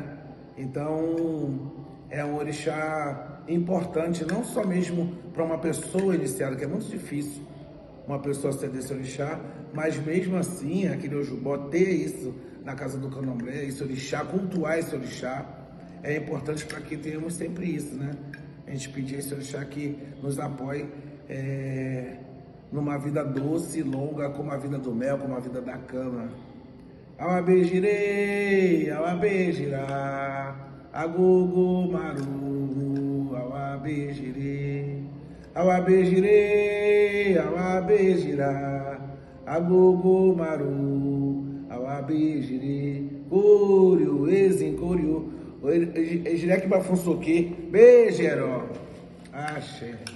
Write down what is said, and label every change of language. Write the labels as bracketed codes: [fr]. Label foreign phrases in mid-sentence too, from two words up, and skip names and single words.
[pt] Então, é um orixá importante, não só mesmo para uma pessoa iniciada, que é muito difícil uma pessoa ser desse orixá, mas mesmo assim, aquele Ojubó ter isso na casa do Candomblé, esse orixá, cultuar esse orixá, é importante para que tenhamos sempre isso, né? A gente pedir a esse orixá que nos apoie numa vida doce e longa, como a vida do mel, como a vida da cana. [yo] Awabejire, awabejirá, agogo maru, awabejire, awabejire, awabejirá, agogo maru, awabejire, cório, ezincorio, ejirek bafunsoque, beijero, axé.